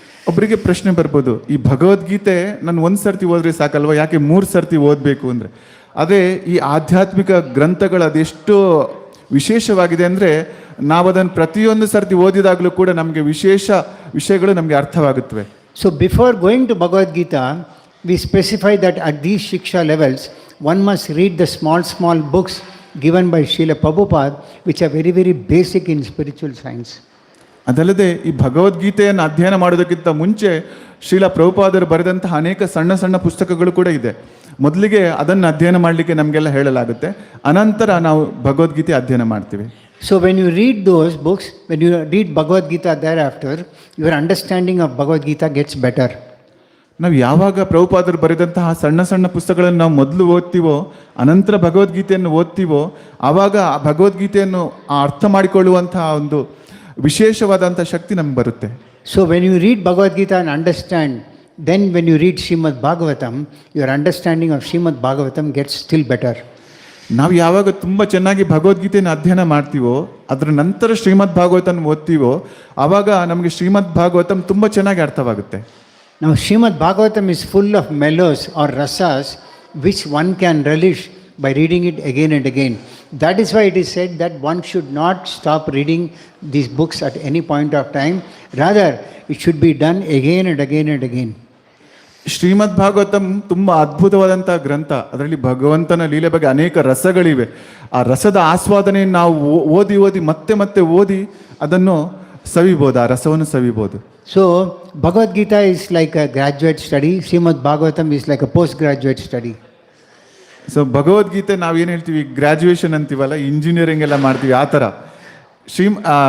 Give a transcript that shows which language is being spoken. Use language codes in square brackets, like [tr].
[kn] ಒಬ್ಬರಿಗೆ ಪ್ರಶ್ನೆ ಬರ್ಬೋದು, ಈ ಭಗವದ್ಗೀತೆ ನಾನು 1 ಸರ್ತಿ ಓದಿದ್ರೆ ಸಾಕಲ್ವ, ಯಾಕೆ 3 ಸರ್ತಿ ಓದಬೇಕು ಅಂದರೆ? ಅದೇ ಈ ಆಧ್ಯಾತ್ಮಿಕ ಗ್ರಂಥಗಳು ಅದೆಷ್ಟು ವಿಶೇಷವಾಗಿದೆ ಅಂದರೆ ನಾವು ಅದನ್ನು ಪ್ರತಿಯೊಂದು ಸರ್ತಿ ಓದಿದಾಗಲೂ ಕೂಡ ನಮಗೆ ವಿಶೇಷ ವಿಷಯಗಳು ನಮಗೆ ಅರ್ಥವಾಗುತ್ತವೆ. [en] So before going to Bhagavad Gita, we specify that at these Shiksha levels, one must read the small books given by Srila Prabhupada, which are very, very basic in spiritual science. [kn] ಅದಲ್ಲದೆ ಈ ಭಗವದ್ಗೀತೆಯನ್ನು ಅಧ್ಯಯನ ಮಾಡೋದಕ್ಕಿಂತ ಮುಂಚೆ ಶ್ರೀಲ ಪ್ರಭುಪಾದರು ಬರೆದಂತಹ ಅನೇಕ ಸಣ್ಣ ಪುಸ್ತಕಗಳು ಕೂಡ ಇದೆ. ಮೊದಲಿಗೆ ಅದನ್ನು ಅಧ್ಯಯನ ಮಾಡಲಿಕ್ಕೆ ನಮಗೆಲ್ಲ ಹೇಳಲಾಗುತ್ತೆ, ಅನಂತರ ನಾವು ಭಗವದ್ಗೀತೆ ಅಧ್ಯಯನ ಮಾಡ್ತೀವಿ. [en] So when you read those books, when you read Bhagavad Gita thereafter, your understanding of Bhagavad Gita gets better. [kn] ನಾವು ಯಾವಾಗ ಪ್ರಭುಪಾದರು ಬರೆದಂತಹ ಸಣ್ಣ ಪುಸ್ತಕಗಳನ್ನು ನಾವು ಮೊದಲು ಓದ್ತೀವೋ, ಅನಂತರ ಭಗವದ್ಗೀತೆಯನ್ನು ಓದ್ತೀವೋ, ಆವಾಗ ಆ ಭಗವದ್ಗೀತೆಯನ್ನು ಅರ್ಥ ಮಾಡಿಕೊಳ್ಳುವಂತಹ ಒಂದು ವಿಶೇಷವಾದಂಥ ಶಕ್ತಿ ನಮ್ಗೆ ಬರುತ್ತೆ. [en] So when you read Bhagavad Gita and understand, then when you read Srimad Bhagavatam, your understanding of Srimad Bhagavatam gets still better. [kn] ನಾವು ಯಾವಾಗ ತುಂಬ ಚೆನ್ನಾಗಿ ಭಗವದ್ಗೀತೆಯನ್ನು ಅಧ್ಯಯನ ಮಾಡ್ತೀವೋ, ಅದರ ನಂತರ ಶ್ರೀಮದ್ ಭಾಗವತನ ಓದ್ತೀವೋ, ಆವಾಗ ನಮಗೆ ಶ್ರೀಮದ್ ಭಾಗವತಂ ತುಂಬ ಚೆನ್ನಾಗಿ ಅರ್ಥವಾಗುತ್ತೆ. [en] Now Srimad Bhagavatam is full of mellows or rasas which one can relish by reading it again and again. That is why it is said that one should not stop reading these books at any point of time. Rather, it should be done again and again and again. [kn] ಶ್ರೀಮದ್ ಭಾಗವತಂ ತುಂಬ ಅದ್ಭುತವಾದಂಥ ಗ್ರಂಥ. ಅದರಲ್ಲಿ ಭಗವಂತನ ಲೀಲೆ ಬಗ್ಗೆ ಅನೇಕ ರಸಗಳಿವೆ. ಆ ರಸದ ಆಸ್ವಾದನೆ ನಾವು ಓದಿ ಮತ್ತೆ ಓದಿ ಅದನ್ನು ಸವಿಬೋದು, ಆ ರಸವನ್ನು ಸವಿಬೋದು. [en] So Bhagavad Gita is like a graduate study, Srimad Bhagavatam is like a postgraduate study. [kn] So Bhagavad Gita ನಾವೇನು ಹೇಳ್ತೀವಿ, ಗ್ರ್ಯಾಜುಯೇಷನ್ ಅಂತೀವಲ್ಲ, ಇಂಜಿನಿಯರಿಂಗ್ ಎಲ್ಲ ಮಾಡ್ತೀವಿ, ಆ ಥರ ಶ್ರೀಮದ್